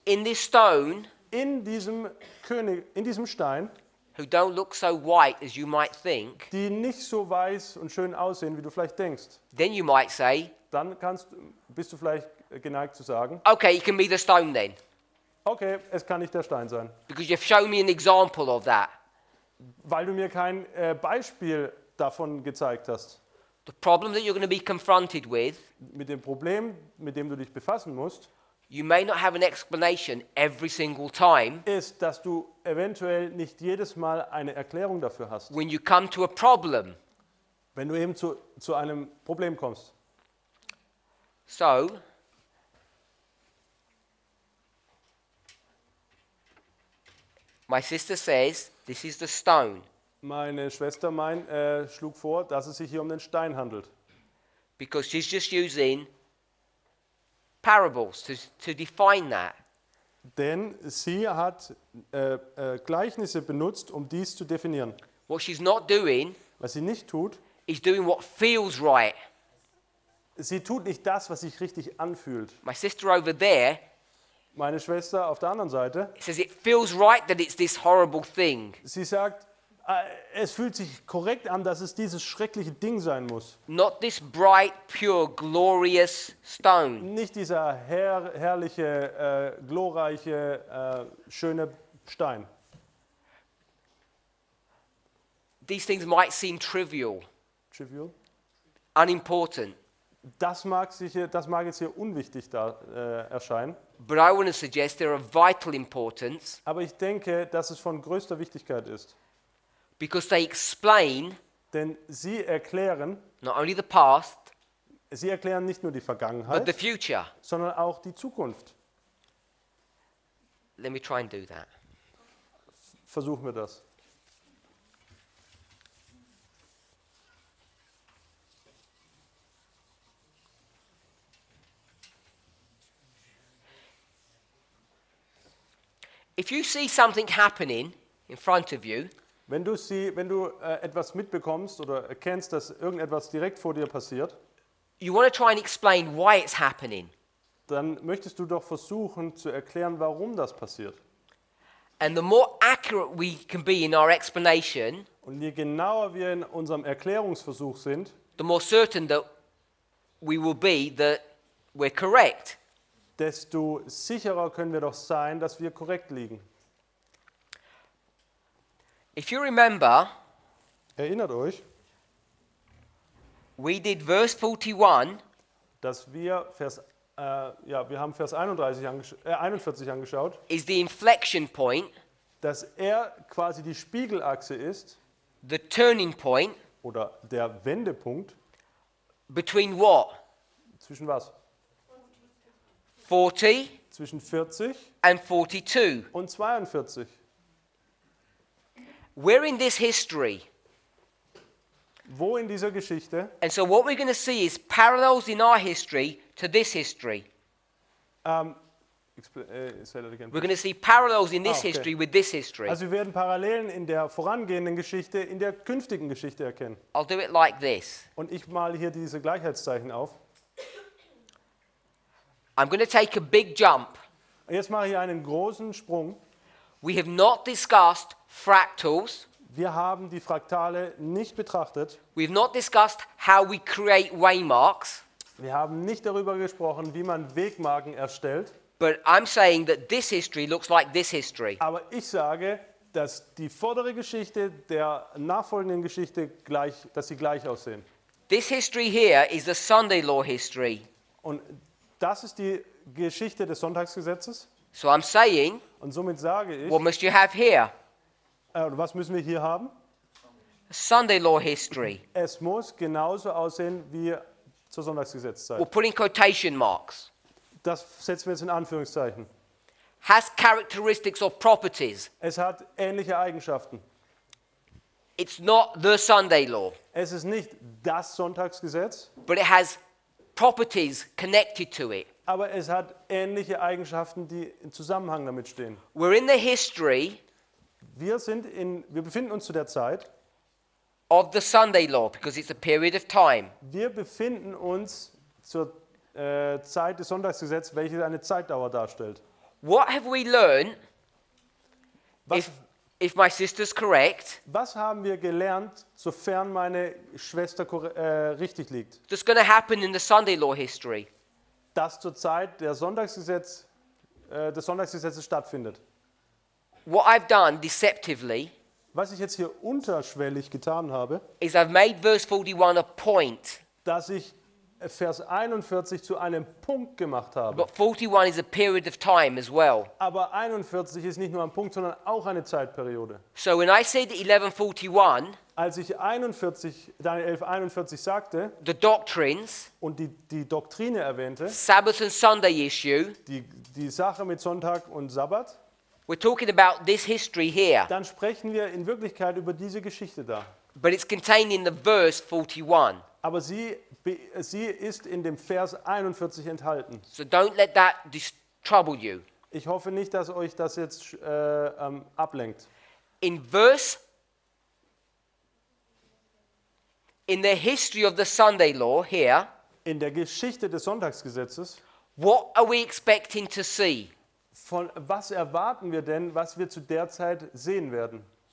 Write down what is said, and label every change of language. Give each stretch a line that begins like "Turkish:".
English: in this stone
German: in diesem Stein,
English: who don't look so white as you might think,
German: die nicht so weiß und schön aussehen, wie du vielleicht denkst.
English: then you might say,
German: Dann bist du vielleicht geneigt zu sagen,
English: okay, it can be the stone then,
German: okay, es kann nicht der Stein sein,
English: because you've shown me an example of that.
German: weil du mir kein Beispiel davon gezeigt hast.
English: The problem that you're going to be confronted with,
German: Mit dem Problem, mit dem du dich befassen musst,
English: you may not have an explanation every single time.
German: ist, dass du eventuell nicht jedes Mal eine Erklärung dafür hast,
English: When you come to a problem.
German: wenn du eben zu einem Problem kommst.
English: So, my sister says, this is the stone.
German: Meine Schwester schlug vor, dass es sich hier um den Stein handelt.
English: Because she's just using parables to define that.
German: Denn sie hat Gleichnisse benutzt, um dies zu definieren.
English: What she's not doing
German: Was sie nicht tut,
English: is doing what feels right.
German: sie tut nicht das, was sich richtig anfühlt.
English: My sister over there
German: Meine Schwester auf der anderen Seite,
English: says it feels right that it's this horrible thing.
German: sie sagt, es fühlt sich korrekt an, dass es dieses schreckliche Ding sein muss.
English: Not this bright, pure, glorious stone.
German: Nicht dieser herrliche, glorreiche, schöne Stein.
English: These things might seem trivial,
German: Trivial.
English: unimportant,
German: Das mag jetzt hier unwichtig erscheinen,
English: but I want to suggest they're of vital importance
German: aber ich denke, dass es von größter Wichtigkeit ist.
English: because they explain
German: Denn sie erklären
English: not only the past,
German: nicht nur die
English: but the
German: Vergangenheit,
English: future.
German: sondern auch die Zukunft.
English: Let me try and do that.
German: Versuchen wir das.
English: If you see something happening in front of you,
German: Wenn du etwas mitbekommst oder erkennst, dass irgendetwas direkt vor dir passiert,
English: you want to try and explain why it's happening.
German: dann möchtest du doch versuchen zu erklären, warum das passiert.
English: And the more accurate we can be in our explanation,
German: Und je genauer wir in unserem Erklärungsversuch sind,
English: the more certain that we will be that we're correct.
German: desto sicherer können wir doch sein, dass wir korrekt liegen.
English: If you remember,
German: Erinnert euch,
English: we did verse 41,
German: dass wir haben Vers 41 angeschaut,
English: is the inflection point,
German: dass er quasi die Spiegelachse ist
English: the turning point
German: oder der Wendepunkt
English: between what?
German: zwischen was?
English: 40
German: Zwischen 40
English: and 42.
German: und 42.
English: We're in this history.
German: Wo in dieser Geschichte?
English: And so what we're going to see is parallels in our history to this history. Say that again. We're going to see parallels in this Okay. history with this history.
German: Also wir werden Parallelen in der vorangehenden Geschichte, in der künftigen Geschichte erkennen.
English: I'll do it like this.
German: Und ich male hier diese Gleichheitszeichen auf.
English: I'm going to take a big jump.
German: Und jetzt mache ich einen großen Sprung.
English: We have not discussed fractals.
German: Wir haben die Fraktale nicht betrachtet.
English: We've not discussed how we create waymarks.
German: Wir haben nicht darüber gesprochen, wie man Wegmarken erstellt.
English: But I'm saying that this history looks like this history.
German: Aber ich sage, dass die vordere Geschichte der nachfolgenden Geschichte dass sie gleich aussehen.
English: This history here is the Sunday law history.
German: Und das ist die Geschichte des Sonntagsgesetzes.
English: So I'm saying,
German: Und somit sage ich,
English: what must you have here?
German: was müssen wir hier haben?
English: Sunday law history.
German: Es muss genauso aussehen wie zur Sonntagsgesetzzeit.
English: We'll put in quotation marks.
German: Das setzen wir jetzt in Anführungszeichen.
English: Has characteristics or properties.
German: Es hat ähnliche Eigenschaften.
English: It's not the Sunday law,
German: Es ist nicht das Sonntagsgesetz,
English: but it has properties connected to it.
German: aber es hat ähnliche Eigenschaften, die im Zusammenhang damit stehen.
English: We're in the history
German: Wir befinden uns zu der Zeit,
English: of the Sunday law because it's a period of time.
German: wir befinden uns zur Zeit des Sonntagsgesetzes, welches eine Zeitdauer darstellt.
English: What have we learned,
German: Was,
English: if my sister's correct,
German: was haben wir gelernt, sofern meine Schwester richtig liegt?
English: that's going to happen in the Sunday law history?
German: Dass zur Zeit des Sonntagsgesetzes stattfindet.
English: What I've done deceptively
German: Was ich jetzt hier unterschwellig getan habe,
English: is I've made verse 41 a point,
German: dass ich Vers 41 zu einem Punkt gemacht habe.
English: but 41 is a period of time as well.
German: Aber 41 ist nicht nur ein Punkt, sondern auch eine Zeitperiode.
English: So when I said 1141,
German: Als ich Daniel 11:41 sagte
English: the doctrines,
German: und die Doktrine erwähnte,
English: Sabbath and Sunday issue,
German: die Sache mit Sonntag und Sabbat,
English: we're talking about this history here,
German: dann sprechen wir in Wirklichkeit über diese Geschichte da.
English: but it's contained in the verse 41.
German: Aber sie ist in dem Vers 41 enthalten.
English: So don't let that trouble you.
German: Ich hoffe nicht, dass euch das jetzt ablenkt.
English: In the history of the Sunday law here,
German: In der Geschichte des Sonntagsgesetzes,
English: what are we expecting to see?
German: von was erwarten wir denn, was wir zu der Zeit sehen werden?